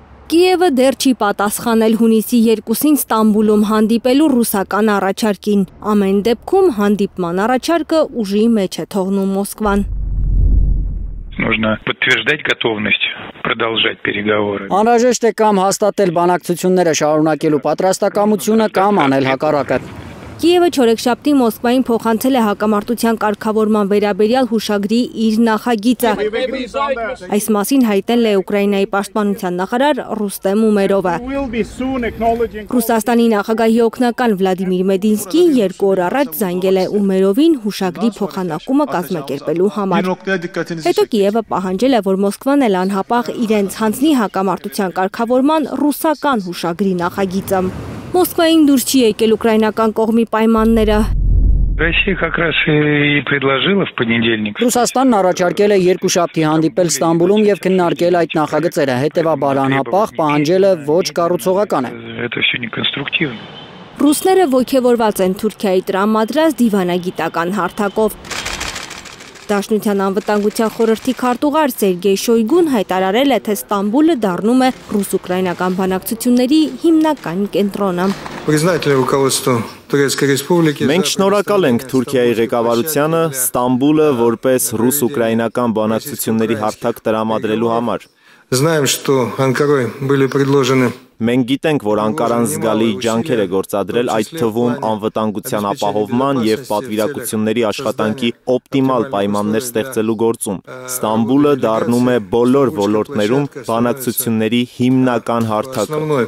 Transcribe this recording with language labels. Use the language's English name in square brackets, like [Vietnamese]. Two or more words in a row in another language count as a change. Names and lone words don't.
[Armenian] Կիևը դեռ չի պատասխանել հունիսի 2-ին Ստամբուլում հանդիպելու ռուսական առաջարկին։ Ամեն դեպքում հանդիպման առաջարկը ուժի մեջ է թողնում Մոսկվան։ [Russian] Нужно подтверждать готовность продолжать переговоры. [Armenian] Անհրաժեշտ է կամ հաստատել բանակցությունները շարունակելու պատրաստակամությունը կամ անել հակառակը։ Կիևը չորեքշաբթի Մոսկվային փոխանցել է հակամարտության կարգավորման վերաբերյալ հուշագրի իր նախագիծը։ Այս մասին հայտնել է Ուկրաինայի պաշտպանության նախարար Ռուստեմ Ումերովը։ Ռուսաստանի նախագահի օգնական Վլադիմիր Մեդինսկին 2 օր առաջ զանգել է Ումերովին հուշագրի փոխանակումը կազմակերպելու համար։ Հետո Կիևը պահանջել է, որ Մոսկվան էլ անհապաղ իրենց հանձնի հակամարտության կարգավորման ռուսական հուշագրի նախագիծը։ Մոսկվային դուրս չի եկել ուկրաինական կողմի պայմանները։ [Russian] Россия как раз и предложила в понедельник. [Armenian] Ռուսաստանն առաջարկել է երկուշաբթի հանդիպել Ստամբուլում եւ քննարկել այդ նախագծերը, հետեւաբար անհապաղ պահանջելը ոչ կառուցողական է։ [Russian] Это все неконструктивно. [Armenian] Ռուսները ոգևորված են Թուրքիայի տրամադրած դիվանագիտական հարթակով։ Դաշնության անվտանգության խորհրդի քարտուղար Սերգեյ Շոյգուն հայտարարել է, թե Ստամբուլը դառնում է ռուս-ուկրաինական բանակցությունների հիմնական կենտրոնը։ Մենք շնորհակալ ենք Թուրքիայի ղեկավարությանը Ստամբուլը որպես ռուս-ուկրաինական բանակցությունների հարթակ տրամադրելու համար։ Մենք գիտենք, որ Անկարան զգալի ջանքեր է գործադրել, այդ թվում անվտանգության ապահովման եւ պատվիրակությունների աշխատանքի օպտիմալ պայմաններ ստեղծելու գործում։ Ստամբուլը դառնում է բոլոր ոլորտներում բանակցությունների հիմնական հարթակը։